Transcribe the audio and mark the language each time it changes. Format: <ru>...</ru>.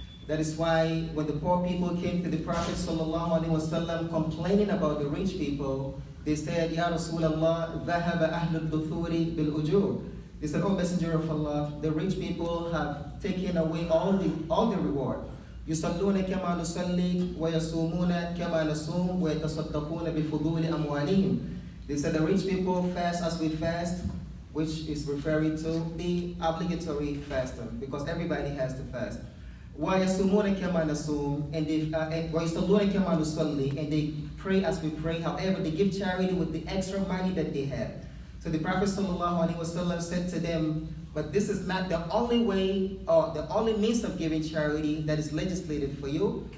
<en>That is why when the poor people came to the Prophet ﷺ complaining about the rich people, they said, Ya Rasulallah,</en> <ar>ذهب أهل الدثور بالأجور.</ar> <en>They said, Oh Messenger of Allah, the rich people have taken away all the reward.</en> <ar>يصلون كما نصلي ويصومون كما نصوم ويتصدقون بفضول أموالهم.</ar> <en>They said the rich people fast as we fast, which is referring to the obligatory fasting, because everybody has to fast.</en> <ar>وَيَصُومُونَ كَمَا نَصُومُ,</ar> <en>and</en> <ar>وَيَصَلُّونَ كَمَا نُصَلِّي,</ar> <en>and they pray as we pray. However, they give charity with the extra money that they have. So the Prophet ﷺ said to them, but this is not the only way or the only means of giving charity that is legislated for you.</en>